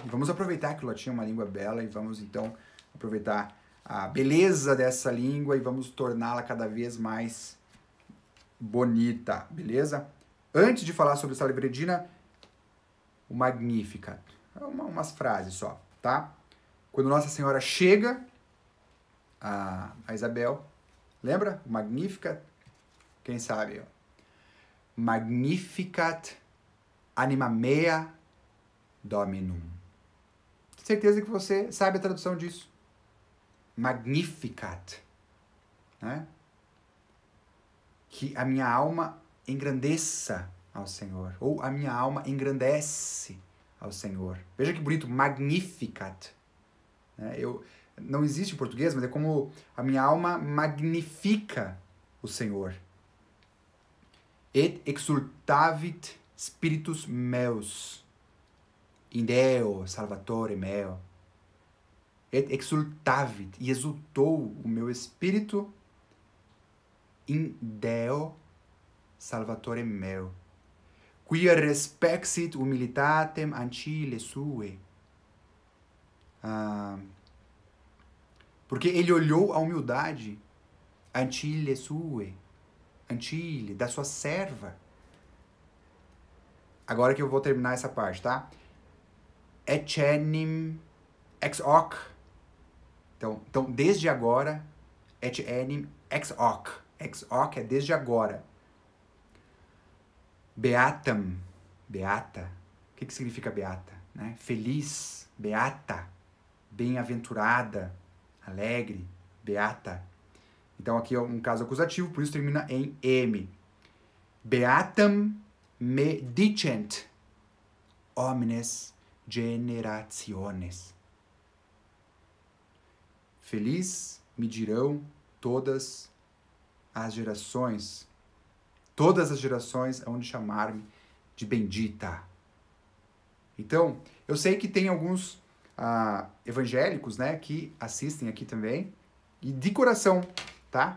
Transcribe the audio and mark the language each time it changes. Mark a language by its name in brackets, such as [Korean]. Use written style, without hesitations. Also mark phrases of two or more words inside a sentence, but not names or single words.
[Portuguese] E vamos aproveitar que o latim é uma língua bela e vamos então aproveitar a beleza dessa língua e vamos torná-la cada vez mais bonita, beleza? Antes de falar sobre Salve Regina, o Magnificat. Umas frases só, tá? Quando Nossa Senhora chega a Isabel, lembra? O Magnificat, quem sabe? [Latin] Magnificat anima mea dominum. [Portuguese] Tenho certeza que você sabe a tradução disso. Magnificat, né? Que a minha alma engrandeça ao Senhor, ou a minha alma engrandece ao Senhor. Veja que bonito, Magnificat. Não existe em português, mas é como a minha alma magnifica o Senhor. [Latin] Et exultavit spiritus meus, in Deo Salvatore meo. Et exultavit, [Portuguese] e exultou o meu espírito [Latin] in Deo Salvatore meo, quia respexit humilitatem ancille sue. [Portuguese] Porque ele olhou a humildade [Latin] ancille sue, ancille, [Portuguese] da sua serva. Agora que eu vou terminar essa parte, tá? [Latin] Ecenim ex hoc. [Portuguese] Então, desde agora, [Latin] ecenim ex hoc. Ex hoc [Portuguese] é desde agora. [Latin] Beatam, beata. [Portuguese] O que significa beata? Né? Feliz, beata, bem-aventurada, alegre, beata. Então aqui é um caso acusativo, por isso termina em M. [Latin] Beatam me dicent omnes generationes. [Portuguese] Feliz me dirão todas as gerações. Todas as gerações hão de chamar-me de bendita. Então, eu sei que tem alguns evangélicos, né, que assistem aqui também, e de coração, tá?